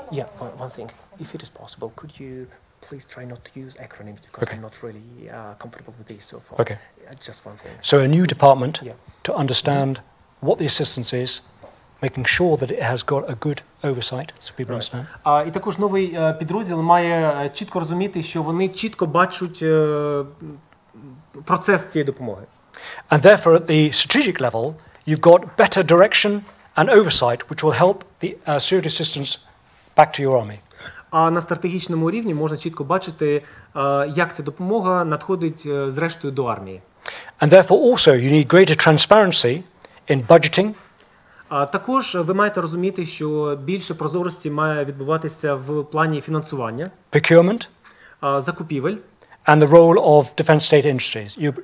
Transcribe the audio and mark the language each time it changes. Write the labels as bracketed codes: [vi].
[en] Yeah, one thing. If it is possible, could you please try not to use acronyms because Okay. I'm not really comfortable with these so far. Okay. Just one thing. So a new department Yeah. to understand what the assistance is, making sure that it has got a good oversight, so people understand. [uk] І також новий підрозділ має чітко розуміти, що вони чітко бачать процес цієї допомоги. [en] And therefore, at the strategic level, you've got better direction and oversight, which will help the security assistance back to your army. [uk] А на стратегічному рівні можна чітко бачити, як ця допомога надходить зрештою до армії. [en] And therefore, also, you need greater transparency in budgeting. [uk] А також ви маєте розуміти, що більше прозорості має відбуватися в плані фінансування, [en] Procurement, [uk] закупівель, [en] and the role of defence state industries,